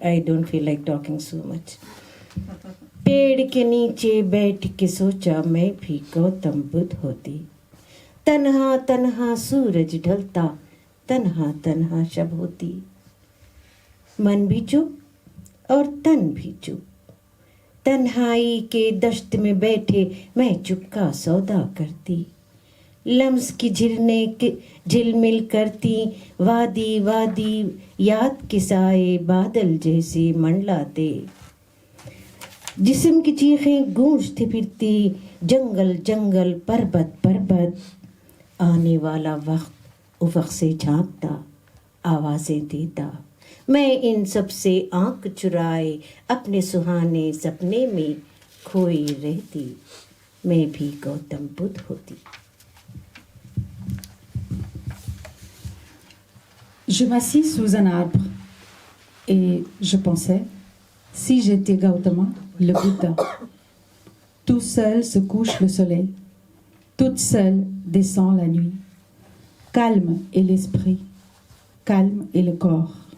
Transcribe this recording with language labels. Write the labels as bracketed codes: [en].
[en] I don't feel like talking so much. [hi] पेड़ के नीचे बैठ के सोचा मैं भी गौतम बुद्ध होती, तन्हा तन्हा सूरज ढलता, तन्हा तन्हा शब होती, मन भी चुप और तन भी चुप, तन्हाई के दश्त में बैठे मैं चुप का सौदा करती, लम्स की झिलमिल करती वादी वादी, याद के साए बादल जैसे मंडलाते, जिस्म की चीखें गूंजती फिरती, जंगल जंगल पर्वत पर्वत, आने वाला वक्त उफ़क़ से झांकता, आवाज़ें देता, मैं इन सब से आंख चुराए अपने सुहाने सपने में खोई रहती, मैं भी गौतम बुद्ध होती. [fr] Je m'assis sous un arbre et je pensais, si j'étais Gautama, le Bouddha, tout seul se couche le soleil, toute seule descend la nuit, calme est l'esprit, calme est le corps.